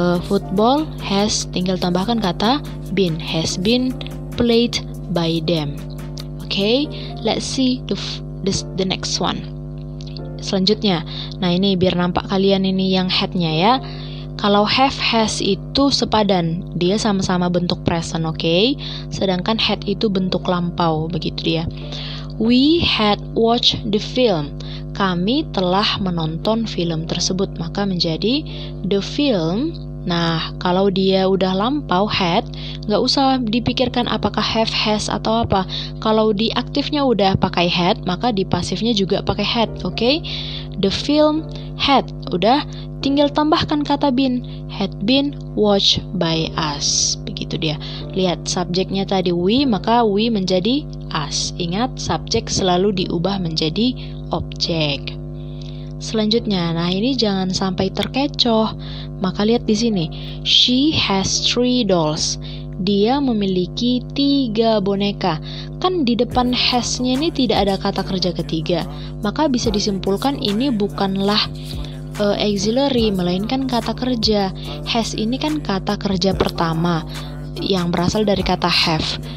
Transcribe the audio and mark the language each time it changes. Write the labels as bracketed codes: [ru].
[en] Football has, [id] tinggal tambahkan kata [en] been, has been played by them. Okay, let's see the next one. [id] Selanjutnya, nah ini biar nampak kalian ini yang had-nya ya. Kalau have, has itu sepadan, dia sama-sama bentuk present, okay? Sedangkan had itu bentuk lampau, begitu dia. [en] We had watched the film. [id] Kami telah menonton film tersebut, maka menjadi [en] the film. [id] Nah, kalau dia udah lampau had, nggak usah dipikirkan apakah have, has atau apa. Kalau di aktifnya udah pakai had, maka di pasifnya juga pakai had, okay? [en] The film had, [id] udah tinggal tambahkan kata [en] been, had been watched by us. [id] Begitu dia. Lihat subjeknya tadi we, maka we menjadi us. Ingat, subjek selalu diubah menjadi objek. Selanjutnya, nah ini jangan sampai terkecoh. Maka lihat di sini, [en] she has 3 dolls. [id] Dia memiliki 3 boneka. Kan di depan has-nya ini tidak ada kata kerja ketiga. Maka bisa disimpulkan ini bukanlah auxiliary, melainkan kata kerja. Has ini kan kata kerja pertama yang berasal dari kata have.